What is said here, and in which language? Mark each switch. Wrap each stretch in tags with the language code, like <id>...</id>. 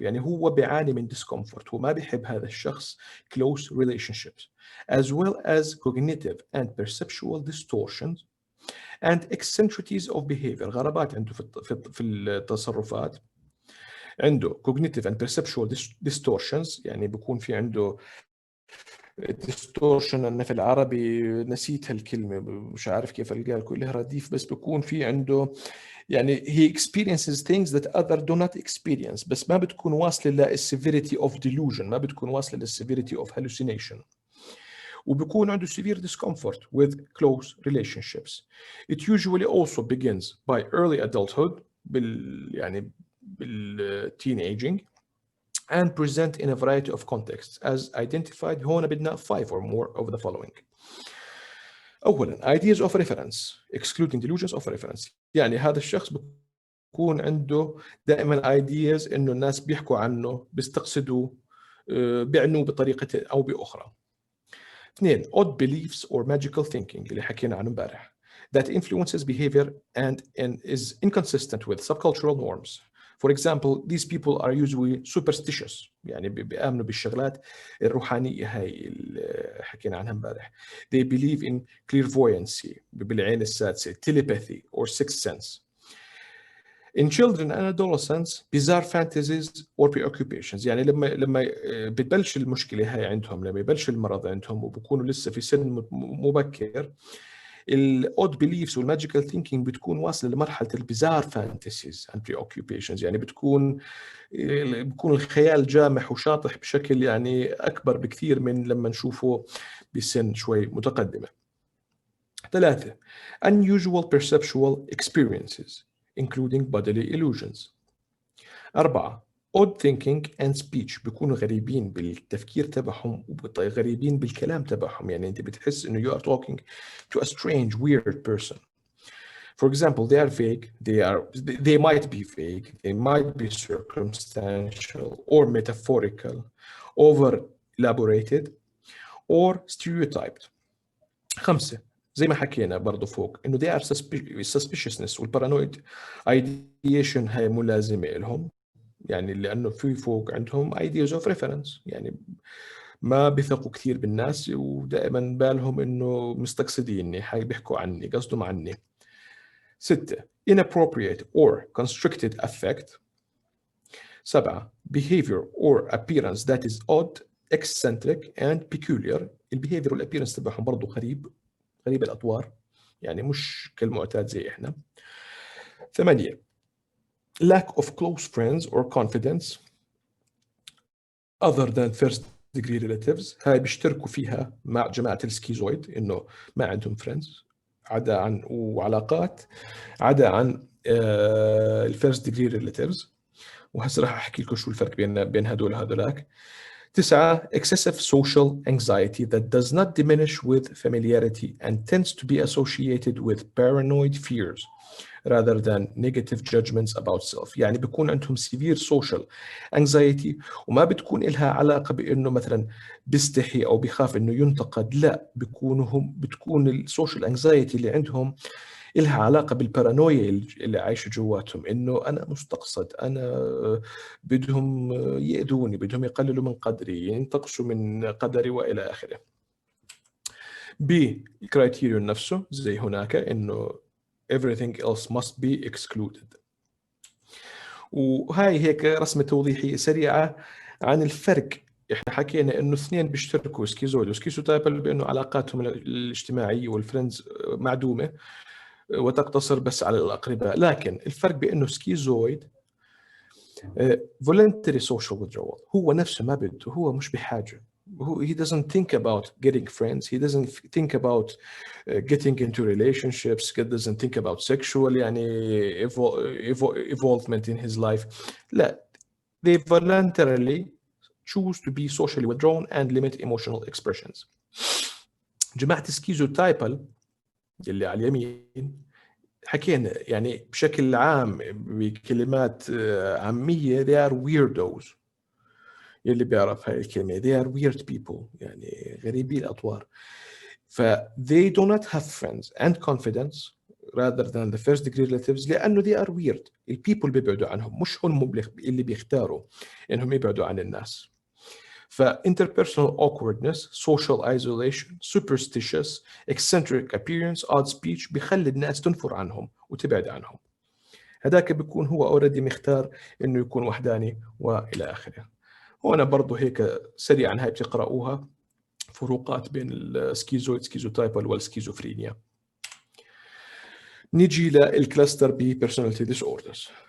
<ar>يعني هو بيعاني من</ar> <en>discomfort،</en> <ar>هو ما بيحب هذا الشخص</ar> <en>close relationships as well as cognitive and perceptual distortions and eccentricities of behavior.</en> <ar>غرابات عنده في التصرفات. عنده</ar> <en>cognitive and perceptual distortions،</en> <ar>يعني بيكون في عنده distortion، أنا في العربي نسيت هالكلمة مش عارف كيف ألقاها كلها رديف، بس بيكون في عنده يعني</ar> <en>he experiences things that others do not experience،</en> <ar>بس ما بتكون واصلة لل</ar> <en>severity of delusion،</en> <ar>ما بتكون واصلة لل</ar> <en>severity of hallucination.</en> <ar>وبيكون عنده</ar> <en>severe discomfort with close relationships. It usually also begins by early adulthood يعني teenaging and present in a variety of contexts as identified.</en> <ar>هون بدنا</ar> <en>5 or more of the following.</en> <ar>أولاً</ar> <en>ideas of reference excluding delusions of reference،</en> <ar>يعني هذا الشخص بيكون عنده دائما ideas إنه الناس بيحكوا عنه بيستقصدوه بيعنوه بطريقة أو بأخرى.</ar> <en>اثنين odd beliefs or magical thinking</en> <ar>اللي حكينا عنه امبارح</ar> <en>that influences behavior and is inconsistent with subcultural norms. For example, these people are usually superstitious،</en> <ar>يعني بيآمنوا بالشغلات الروحانية هاي اللي حكينا عنها امبارح.</ar> <en>They believe in clairvoyancy</en> <ar>بالعين السادسة،</ar> <en>telepathy or sixth sense. In children and adolescents, bizarre fantasies or preoccupations،</en> <ar>يعني لما بتبلش المشكلة هاي عندهم، لما يبلش المرض عندهم وبكونوا لسه في سن مبكر،</ar> <en>الاود بيليفز والماجيكال ثينكينج</en> <ar>بتكون واصله لمرحله</ar> <en>البيزار fantasies and preoccupations,</en> <ar>يعني بيكون الخيال جامح وشاطح بشكل يعني اكبر بكثير من لما نشوفه بسن شوي متقدمه.</ar> <en>ثلاثه unusual perceptual experiences including bodily illusions.</en> <ar>أربعة odd thinking and speech، بيكونوا غريبين بالتفكير تبعهم وغريبين بالكلام تبعهم، يعني أنت بتحس إنه</ar> <en>you are talking to a strange weird person. For example, they are vague, they might be vague, they might be circumstantial or metaphorical, over elaborated or stereotyped.</en> <ar>خمسة زي ما حكينا برضو فوق إنه</ar> <en>they are suspiciousness</en> <ar>وال</ar> <en>paranoid ideation</en> <ar>هاي ملازمة لهم، يعني لأنه في فوق عندهم ideas of reference، يعني ما بيثقوا كثير بالناس ودائما بالهم إنه مستقصديني، بيحكوا عني قصدهم عني.</ar> <en>ستة inappropriate or constricted affect. سبعة behavior or appearance that is odd, eccentric and peculiar.</en> <ar>البيهيفير والappearance تبعهم برضو غريب الأطوار، يعني مش كالمعتاد زي إحنا.</ar> <en>ثمانية lack of close friends or confidence other than first degree relatives.</en> <ar>هاي بيشتركوا فيها مع جماعة السكيزويد إنه ما عندهم friends عدا عن وعلاقات عدا عن</ar> <en>الفيرست degree relatives,</en> <ar>وهسه راح احكي لكم شو الفرق بين هدول وهذولاك.</ar> <en>تسعة excessive social anxiety that does not diminish with familiarity and tends to be associated with paranoid fears rather than negative judgments about self.</en> <ar>يعني بيكون عندهم</ar> <en>severe social anxiety</en> <ar>وما بتكون إلها علاقة بإنه مثلا بيستحي أو بيخاف إنه ينتقد، لا بتكون السوشيال anxiety اللي عندهم إلها علاقة بالبارانويا اللي عايشة جواتهم، إنه أنا مستقصد، أنا بدهم يأذوني، بدهم يقللوا من قدري، ينتقصوا من قدري وإلى آخره. الكرايتيريون نفسه زي هناك إنه</ar> <en>everything else must be excluded.</en> <ar>وهاي هيك رسمة توضيحية سريعة عن الفرق. احنا حكينا انه اثنين بيشتركوا سكيزويد وسكيزوتايبل بانه علاقاتهم الاجتماعية والفريندز معدومة وتقتصر بس على الأقرباء، لكن الفرق بأنه سكيزويد</ar> <en>voluntary social withdrawal،</en> <ar>هو نفسه ما بده، هو مش بحاجة، هو</ar> <en>he doesn't think about getting friends, he doesn't think about getting into relationships, he doesn't think about sexual</en> <ar>يعني</ar> <en>evolvement in his life. لا، they voluntarily choose to be socially withdrawn and limit emotional expressions.</en> <ar>جماعة السكيزوتايبل اللي على اليمين حكينا يعني بشكل عام بكلمات عامية</ar> <en>they are weirdos.</en> <ar>يلي بيعرف هاي الكلمة</ar> <en>they are weird people</en> <ar>يعني غريبي الأطوار.</ar> <en>ف they do not have friends and confidence rather than the first degree relatives لأنه they are weird.</en> <ar>البيبل بيبعدوا عنهم، مش هم اللي بيختاروا إنهم يبعدوا عن الناس.</ar> <en>ف interpersonal awkwardness, social isolation, superstitious, eccentric appearance, odd speech</en> <ar>بيخلي الناس تنفر عنهم وتبعد عنهم. هذاك بيكون هو اوريدي مختار انه يكون وحداني والى اخره. هنا برضه هيك سريعا هاي بتقرأوها فروقات بين السكيزويد سكيزوتايبل والسكيزوفرينيا. نيجي للكلاستر بي بيرسوناليتي ديس اوردرز.</ar>